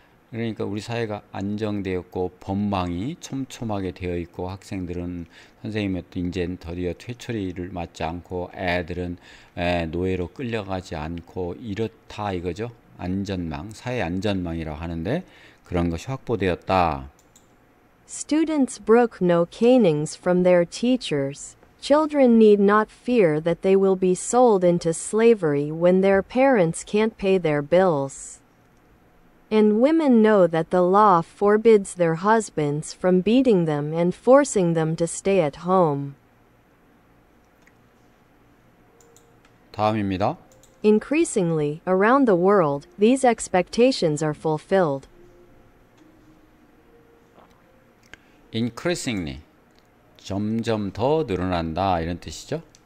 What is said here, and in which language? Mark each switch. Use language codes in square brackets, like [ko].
[ko] 그러니까 우리 사회가 안정되었고 법망이 촘촘하게 되어 있고 학생들은 선생님한테 이제 드디어 퇴처리를 맞지 않고 애들은 노예로 끌려가지 않고 이렇다 이거죠. 안전망, 사회 안전망이라고 하는데 그런 것이 확보되었다. [en] Students brook no canings from their teachers. Children need not fear that they will be sold into slavery when their parents can't pay their bills. And women know that the law forbids their husbands from beating them and forcing them to stay at home. [ko] 다음입니다. [en] Increasingly, around the world, these expectations are fulfilled. [ko] increasingly 점점 더 늘어난다 이런 뜻이죠.